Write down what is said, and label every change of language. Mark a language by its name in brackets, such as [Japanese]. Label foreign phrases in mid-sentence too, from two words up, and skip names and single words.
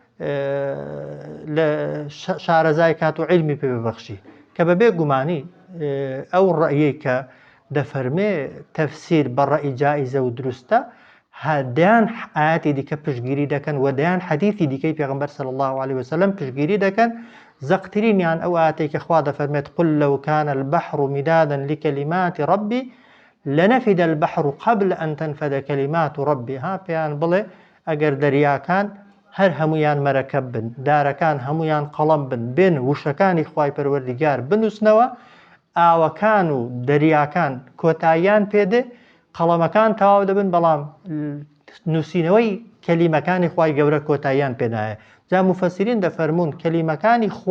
[Central Kurdish] لە شارەزای کات و علمی پێ ببەخشی کە بەبێ گومانی ئەو ڕەئیەی کە دەفەرمێ تەفسیر بە ڕەئی جائزە و دروستە هەدیان ئاەتی دیکە پشتگیری دەکەن و دەیان حەدیثی دیکەی پێغەمبەر [Arabic] صلی الله عليه وسلم [Central Kurdish] پشتگیری دەکەن زەقترینیان ئەو ئاەتەی کە خوا دەفەرمێت [Arabic] قل لو كان البحر مدادا لكلمات ربي لنفد البحر قبل أن تنفد كلمات ربي [Central Kurdish] ها پێیان بڵێ ئەگەر دەریاکان هەر هەمویان مەرەکەب بن دارەکان هەمویان قەڵەم بن بێن وشەکانی خوای پەروەردگار بنووسنەوە ئاوەکان و دەریاکان کۆتاییان پێدێ قەڵەمەکان تەواو دەبن بەڵام نووسینەوەی کەلیمەکانی خوای گەورە کۆتاییان پێنایە جا مفەسرین دەفەرمون کەلیمەکانی خوا